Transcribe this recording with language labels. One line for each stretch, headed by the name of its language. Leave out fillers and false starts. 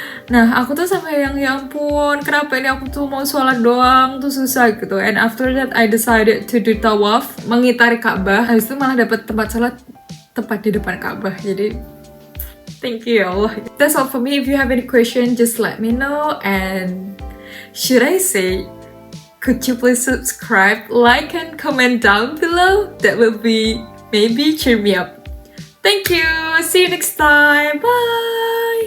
Indonesian: Nah, aku tuh sampai yang, ya ampun, kenapa ini aku tuh mau sholat doang tuh susah gitu.
English: And after that, I decided to do tawaf,
Indonesian: mengitari Ka'bah. Habis itu malah dapat tempat sholat tepat di depan Ka'bah. Jadi,
English: thank you
Indonesian: ya Allah.
English: That's all for me. If you have any question, just let me know. And should I say, could you please subscribe, like, and comment down below? That will be maybe cheer me up. Thank you. See you next time. Bye.